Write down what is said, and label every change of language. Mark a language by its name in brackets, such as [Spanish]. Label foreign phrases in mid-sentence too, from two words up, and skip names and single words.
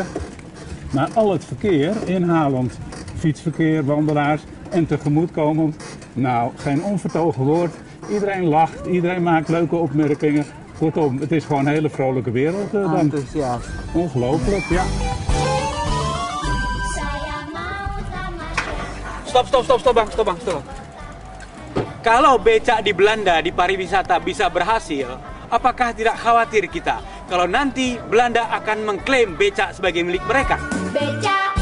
[Dutch] Maar al het verkeer, inhalend fietsverkeer, wandelaars en tegemoetkomend, nou, geen onvertogen woord. Iedereen lacht, iedereen maakt leuke opmerkingen. Kortom, het is gewoon een hele vrolijke wereld dan. Ja. Ongelooflijk, ja. [Indonesian] Stop bang. Kalau beca di Belanda di pariwisata bisa berhasil, apakah tidak khawatir kita kalau nanti Belanda akan mengklaim beca sebagai milik mereka? Beca.